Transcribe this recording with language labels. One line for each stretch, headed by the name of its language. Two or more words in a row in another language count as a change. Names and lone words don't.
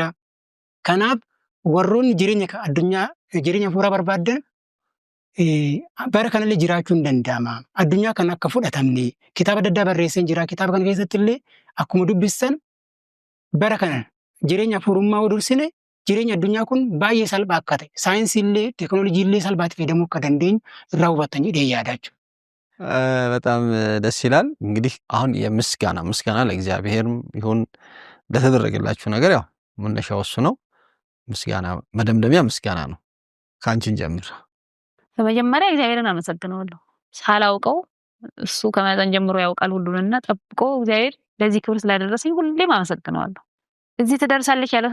Oromo: Kanaaf warroonni jireenya addunyaa jireenya hafuuraa barbaadan bara kanallee jiraachuu hin danda'ama. Addunyaa kan akka fudhatamne kitaaba adda addaa barreessee jira. Kitaaba kana keessatti illee akkuma dubbistan bara kana jireenya hafuurummaa yoo dursine jireenya addunyaa kun baay'ee salphaa akka ta'e saayinsii illee teekinooloojii illee salphaatti fayyadamuu akka dandeenyu irraa hubattan jedhee yaadachu.
Amharic: በጣም ደስ ይላል። እንግዲህ አሁን ምስጋና ለእግዚአብሔር ይሁን ለተደረገላችሁ ነገር ያው መነሻው እሱ ነው። ምስጋና መደምደሚያ ምስጋና ነው። ካንቺን ጀምር። በመጀመሪያ እግዚአብሔርን አመሰግናለሁ። ሳላውቀው እሱ ከመጠን ጀምሮ ያውቃል ሁሉንና ጠብቆ እግዚአብሔር ለዚህ ክብር ስላደረሰኝ ሁሌም አመሰግናለሁ። እዚህ ትደርሳለች ያለ